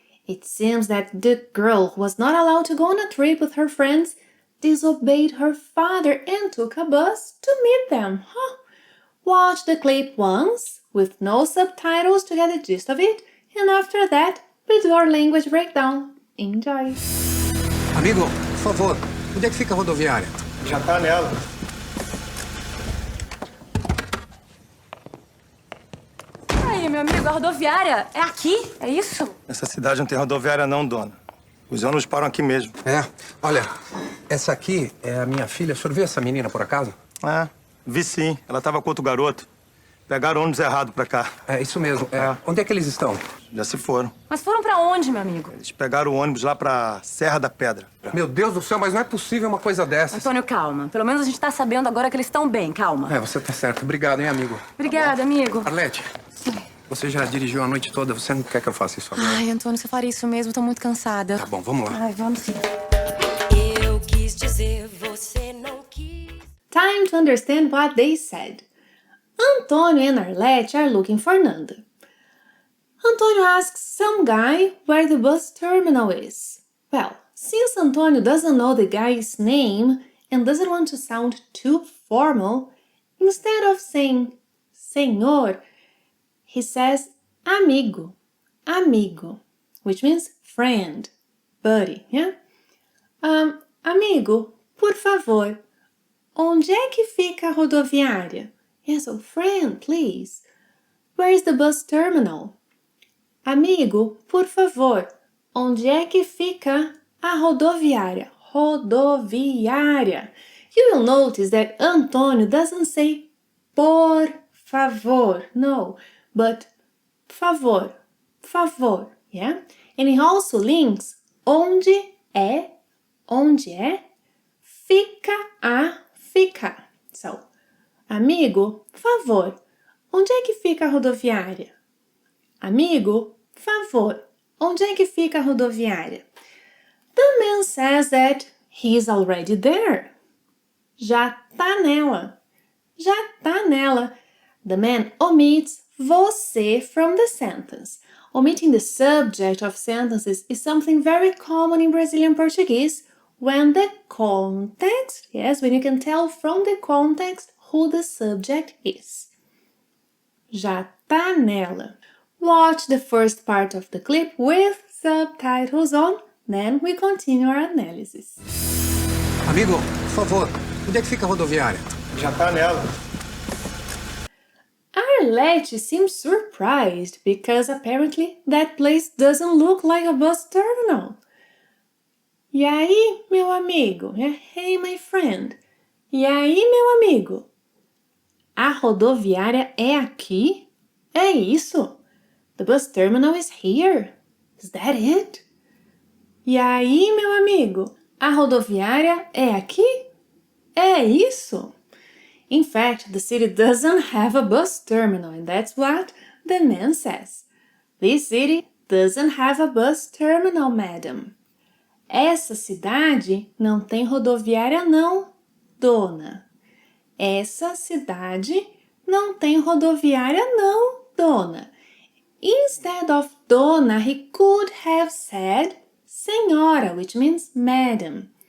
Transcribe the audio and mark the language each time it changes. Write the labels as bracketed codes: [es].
[en] It seems that the girl who was not allowed to go on a trip with her friends disobeyed her father and took a bus to meet them. Watch the clip once, with no subtitles to get the gist of it, and after that, we do our language breakdown. Enjoy! [pt] Amigo, por favor, onde é que fica a rodoviária? Já tá nela. Aí, meu amigo, a rodoviária é aqui? É isso? Essa cidade não tem rodoviária não, dona. Os ônibus param aqui mesmo. Olha, essa aqui é a minha filha. O senhor viu essa menina por acaso? Vi sim. Ela tava com outro garoto. Pegaram o ônibus errado pra cá. É, isso mesmo. Onde é que eles estão? Já se foram. Mas foram pra onde, meu amigo? Eles pegaram o ônibus lá pra Serra da Pedra. Meu Deus do céu, mas não é possível uma coisa dessas. Antônio, calma. Pelo menos a gente tá sabendo agora que eles estão bem, calma. Você tá certo. Obrigado, hein, amigo. Obrigada, amigo. Arlete, você já dirigiu a noite toda. Você não quer que eu faça isso agora? Ai, Antônio, você faria isso mesmo? Tô muito cansada. Tá bom, vamos lá. Ai, vamos sim. Eu quis dizer, você não quis. [en] Time to understand what they said. Antônio and Arlete are looking for Nanda. Antônio asks some guy where the bus terminal is. Well, since Antônio doesn't know the guy's name and doesn't want to sound too formal, instead of saying senhor, he says amigo, amigo, which means friend, buddy, yeah? [pt] Amigo, por favor, onde é que fica a rodoviária? [en] Yes, so friend, please. Where is the bus terminal? [pt] Amigo, por favor, onde é que fica a rodoviária? [en] Rodoviária. You will notice that Antônio doesn't say [pt] por favor, [en] no, but favor, favor, yeah? And he also links [pt] onde é, fica a, fica. [en] So, [pt] amigo, favor, onde é que fica a rodoviária? Amigo, favor, onde é que fica a rodoviária? [en] The man says that he's already there. [pt] Já tá nela. Já tá nela. [en] The man omits você from the sentence. Omitting the subject of sentences is something very common in Brazilian Portuguese when the context, yes, when you can tell from the context who the subject is. [pt] Já tá nela. [en] Watch the first part of the clip with subtitles on, then we continue our analysis. [pt] Amigo, por favor, onde é que fica a rodoviária? Já tá nela. [en] Arlete seems surprised because apparently that place doesn't look like a bus terminal. [pt] E aí, meu amigo? [en] Hey, my friend. [pt] E aí, meu amigo? A rodoviária é aqui? É isso? [en] The bus terminal is here. Is that it? [pt] E aí, meu amigo? A rodoviária é aqui? É isso? [en] In fact, the city doesn't have a bus terminal, and that's what the man says. This city doesn't have a bus terminal, madam. [pt] Essa cidade não tem rodoviária não, dona. Essa cidade não tem rodoviária não, dona. [en] Instead of dona, he could have said senhora, which means madam.